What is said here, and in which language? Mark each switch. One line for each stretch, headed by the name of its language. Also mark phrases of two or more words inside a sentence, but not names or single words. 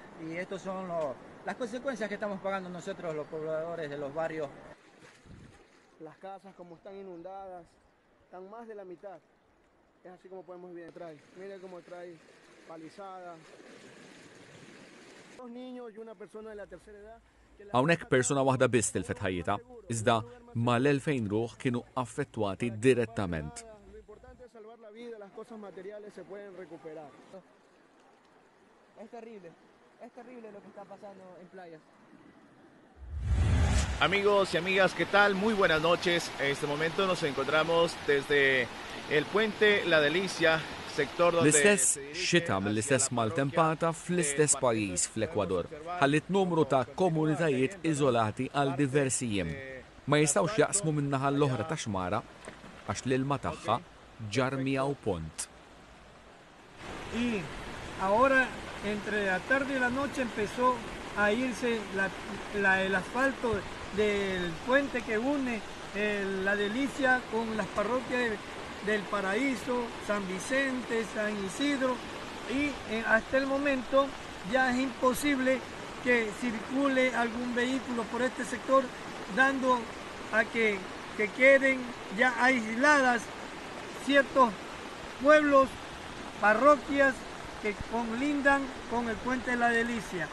Spanish: Y estas son las consecuencias que estamos pagando nosotros, los pobladores de los barrios. Las casas, como están inundadas, están más de la mitad. Es así como podemos ver detrás. Miren cómo trae palizada. Dos niños y una persona de la tercera edad.
Maltese: Hawnhekk persuna waħda biss tilfet ħajjitha, iżda mal-2000 ruħ kienu affettwati direttament.
Spanish: Lo importante es salvar la vida, las cosas materiales se pueden recuperar. Es terrible lo que está pasando en Playas. Amigos y amigas, ¿qué tal? Muy buenas noches. En este momento nos encontramos desde el puente La Delicia, sector donde
Maltese: L-istess xita mill-istess maltempata fl-istess pajjiż fl-Ekwador ħallit numru ta' komunitajiet iżolati għal diversi jiem. Ma jistgħux jaqsmu min-naħa l-oħra ta' xmara għax l-ilma tagħha ġar miegħu pont.
Spanish: Y ahora entre la tarde y la noche empezó a irse el asfalto del puente que une La Delicia con las parroquias del Paraíso, San Vicente, San Isidro, y hasta el momento ya es imposible que circule algún vehículo por este sector, dando a que queden ya aisladas ciertos pueblos, parroquias que colindan con el puente de La Delicia.